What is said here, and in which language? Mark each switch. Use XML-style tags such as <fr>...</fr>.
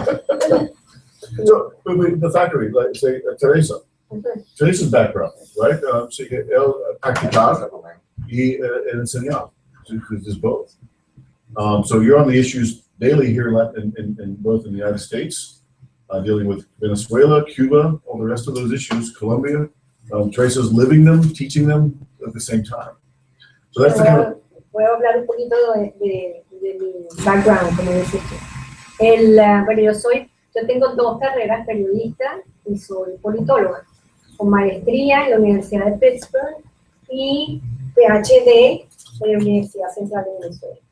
<en>So, but the faculty, like say Teresa, Teresa's background, right?</en> <es>So él practicar y enseñar,</es> <en>because there's both. So you're on the issues daily here in both in the United States, dealing with Venezuela, Cuba, all the rest of those issues, Colombia. Teresa's living them, teaching them at the same time. So that's the kind of.</en> <es>Voy a hablar un poquito de mi background, como decís tú. Bueno, yo tengo dos carreras, periodista y soy politóloga, con maestría en la Universidad de Pittsburgh y PhD en la Universidad Central de Venezuela.</es>